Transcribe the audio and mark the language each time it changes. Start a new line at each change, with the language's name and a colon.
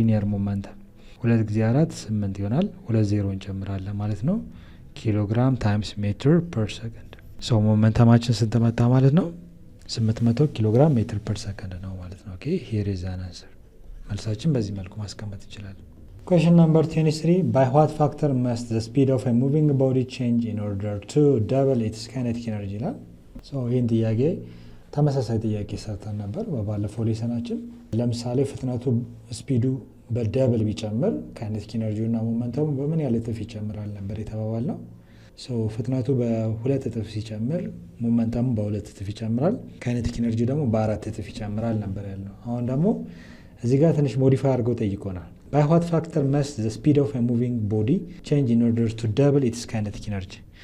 Amharic: ሊኒየር ሞመንተም 2 ጊዜ 4 8 ይሆናል። 2 ዜሮ እንጨምራለን ማለት ነው። ኪሎ ግራም ታይምስ ሜትር ፐር ሰከንድ። ሶ ሞመንተማችን ስንት መጣ ማለት ነው? 800 ኪሎ ግራም ሜትር ፐር ሰከንድ ነው ማለት ነው።
English: ኦኬ ሂር ኢዝ አን አንሰር።
Amharic: መልሳችን በዚህ መልኩ ማስቀመጥ እንችላለን።
English: Question number 23. By what factor must the speed of a moving body change in order to double its kinetic energy?
Amharic: ይላል። ይህን ጥያቄ ተመሳሳይ ጥያቄ ሰርተን ነበር በባለፈው ሌሰናችን። ለምሳሌ ፍጥነቱ ስፒዱ በደብል ቢጨምር ካይኔቲክ ኢነርጂው እና ሞመንተሙ በምን ያህል እጥፍ ይጨምራል ነበር የተባባል ነው። ፍጥነቱ በ2 እጥፍ ሲጨምር ሞመንተሙ በ2 እጥፍ ይጨምራል፣ ካይኔቲክ ኢነርጂ ደግሞ በ4 እጥፍ ይጨምራል ነበር ያለው። አሁን ደግሞ እዚህ ጋር ትንሽ ሞዲፋይ አድርገው ጠይቆናል።
English: By what factor must the speed of a moving body change in order to double its kinetic energy?